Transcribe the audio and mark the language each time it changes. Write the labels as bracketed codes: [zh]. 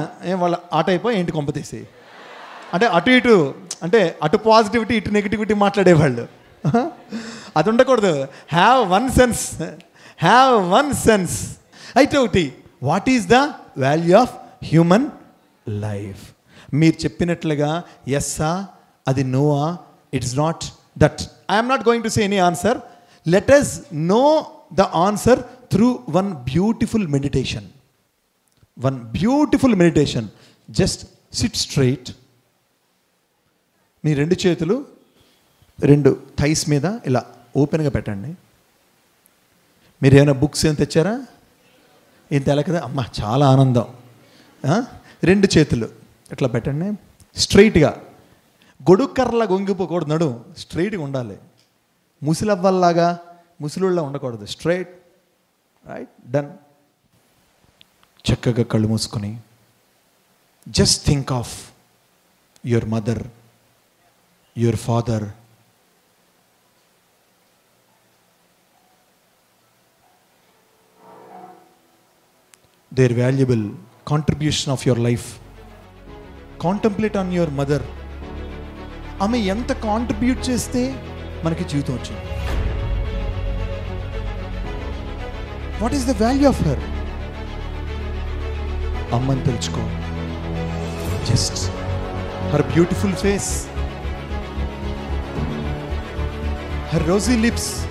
[te] ఏం వాళ్ళ ఆట అయిపోయి ఏంటి కొంపతీసి అంటే అటు ఇటు, అంటే అటు పాజిటివిటీ ఇటు నెగిటివిటీ మాట్లాడేవాళ్ళు. అది ఉండకూడదు. [en] Have one sense, have one sense. [te] అయితే ఒకటి, [en] What is the value of human life? [te] మీరు చెప్పినట్లుగా ఎస్సా, అది Noah, [en] It's not that. I'm not going to say any answer. Let us know the answer through one beautiful meditation. One beautiful meditation. Just sit straight. [te] మీ రెండు చేతులు రెండు thighs మీద ఇలా ఓపెన్గా పెట్టండి. మీరు ఏమైనా బుక్స్ ఏం తెచ్చారా? ఏం తెల కదా అమ్మ, చాలా ఆనందం. రెండు చేతులు ఇట్లా పెట్టండి స్ట్రైట్గా. గొడుక్కర్రలా గొంగిపోకూడదు, నడు స్ట్రైట్గా ఉండాలి. ముసిలవ్వల్లాగా ముసిలుళ్ళ ఉండకూడదు, స్ట్రైట్. Right, done. చక్కగా కళ్ళు మూసుకొని [en] Just think of your mother, your father. their valuable contribution of your life. Contemplate on your mother. [te] ఆమె ఎంత కాంట్రిబ్యూట్ చేస్తే మనకి జీవితం వచ్చింది. [en] What is the value of her? [te] అమ్మని తెలుసుకో. [en] Just her beautiful face, her rosy lips.